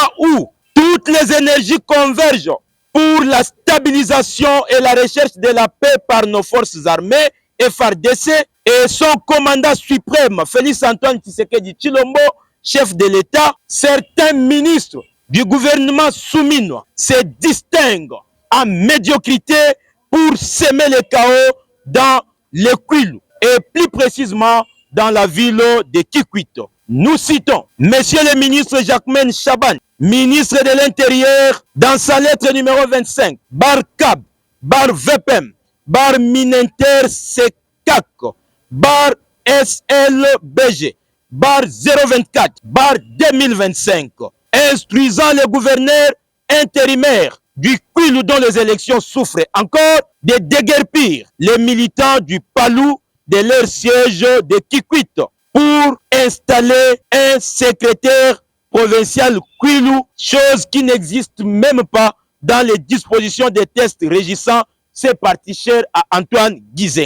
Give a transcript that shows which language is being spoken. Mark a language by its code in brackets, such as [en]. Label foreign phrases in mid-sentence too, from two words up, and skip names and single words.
[fr] où toutes les énergies convergent pour la stabilisation et la recherche de la paix par nos forces armées, FARDC, et son commandant suprême, Félix Antoine Tshisekedi Tshilombo, chef de l'État, certains ministres du gouvernement souminois se distinguent en médiocrité pour semer le chaos dans le Kwilu, et plus précisément dans la ville de Kikwit. Nous citons Monsieur le ministre Jacquemain Chaban, ministre de l'Intérieur, dans sa lettre numéro 25, bar CAB, bar VPM, bar Minenter CECAC, bar SLBG, bar 024, bar 2025, instruisant les gouverneurs intérimaires du Kwilu dont les élections souffrent encore de déguerpir les militants du Palou de leur siège de Kikwit pour installer un secrétaire provincial Kwilu, chose qui n'existe même pas dans les dispositions des tests régissant ces partis chers à Antoine Gizeng.